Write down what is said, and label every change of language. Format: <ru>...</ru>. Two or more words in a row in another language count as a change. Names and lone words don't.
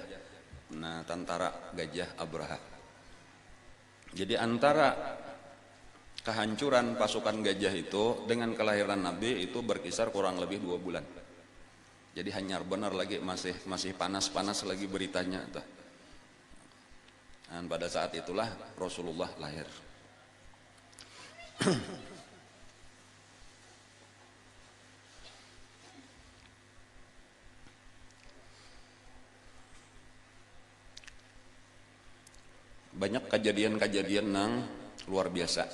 <id>Nah, tentara gajah Abraha. Jadi antara kehancuran pasukan gajah itu dengan kelahiran Nabi itu berkisar kurang lebih 2 bulan.</id> <bjn>Jadi hanyar benar lagi masih panas-panas lagi beritanya.</bjn> <id>Dan pada saat itulah Rasulullah lahir. Banyak kejadian-kejadian nang luar biasa.</id>